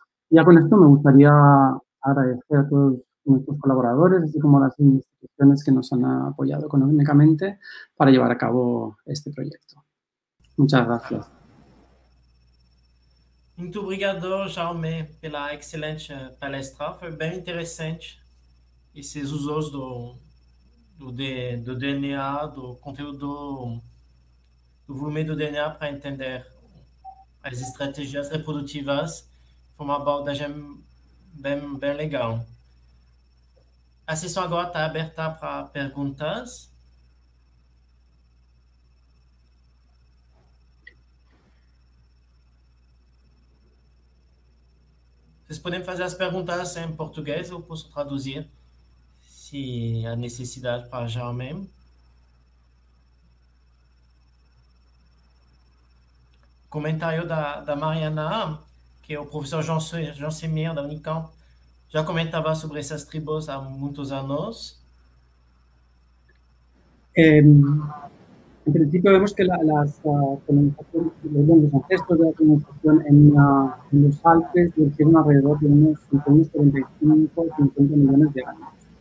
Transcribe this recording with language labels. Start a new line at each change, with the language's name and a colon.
Spanish: Ya con esto me gustaría agradecer a todos nuestros colaboradores, así como a las instituciones que nos han apoyado económicamente para llevar a cabo este proyecto. Muchas gracias.
Portuguese: Muito obrigado, Jaume, pela excelente palestra. Foi bem interessante esses usos do DNA, do conteúdo do volume do DNA para entender as estratégias reprodutivas. Foi uma abordagem bem legal. A sessão agora está aberta para perguntas. Vocês podem fazer as perguntas em português, eu posso traduzir, se há necessidade para Jaume. Comentário da Mariana, que é o professor João Semir, da Unicamp, já comentava sobre essas tribos há muitos anos.
Spanish: En principio vemos que las colonizaciones, los ancestros de la colonización en los Alpes surgieron alrededor de unos 45 o 50 millones de años.